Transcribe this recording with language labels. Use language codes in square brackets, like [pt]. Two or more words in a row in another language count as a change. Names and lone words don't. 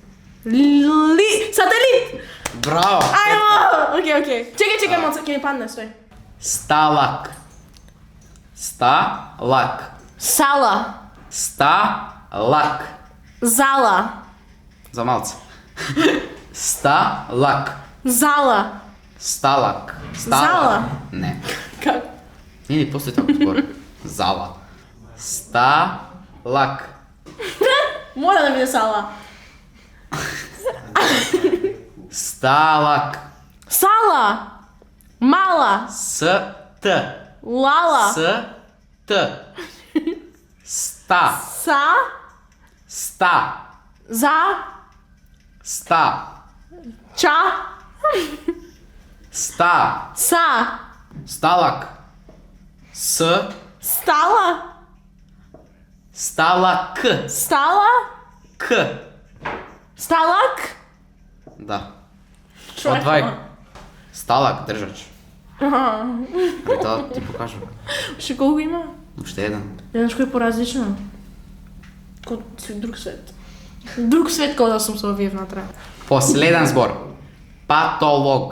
[mk] Браво! Окей. Чекай, малце, ќе ми падне, стој. Сталак. Сала. Зала. За малце. Сталак. Зала. Сталак. Зала. Не. Как? Не, после тоа збор. Зала. Сталак. Мора да биде сала. Сталак. Сала. Мала. Ст. Лала. Ст. Ста. Ста. За. Ста. Ча. Ста. Са. Сталак. Стала. Сталак. Стала. К. Сталак. Да. Човек. Одвај. Сталак, држач. И тоа ти покажам. Уште колку има? Уште еден. Знаеш кој е поразлично? Код друг свет. Друг свет кога да сум со овие внатре. Последен збор. Патолог.